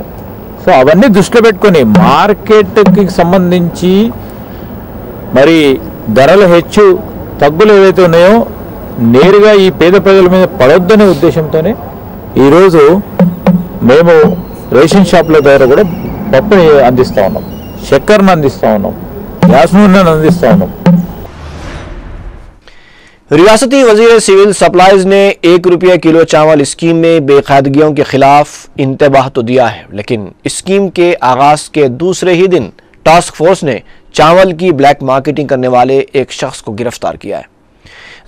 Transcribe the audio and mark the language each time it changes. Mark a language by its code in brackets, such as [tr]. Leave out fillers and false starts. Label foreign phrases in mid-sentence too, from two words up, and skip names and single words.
[te] సో అవన్నీ దృష్టిలో పెట్టుకొని మార్కెట్కి సంబంధించి మరి ధరలు హెచ్చు తగ్గులు ఏవైతే ఉన్నాయో నేరుగా ఈ పేద ప్రజల మీద పడొద్దనే ఉద్దేశంతోనే ఈరోజు మేము [en] ration shops [te] ద్వారా కూడా పప్పుని అందిస్తూ ఉన్నాం, చక్కెరను అందిస్తూ ఉన్నాం, గ్యాస్ నూనెను అందిస్తూ ఉన్నాం। [ur] ریاستی وزیر [en] civil supplies [ur] نے 1 روپیہ کلو چاول اسکیم میں بے قاعدگیوں کے خلاف انتباہ تو دیا ہے، لیکن اسکیم کے آغاز کے دوسرے ہی دن ٹاسک فورس نے چاول کی [en] black marketing [ur] کرنے والے ایک شخص کو گرفتار کیا ہے۔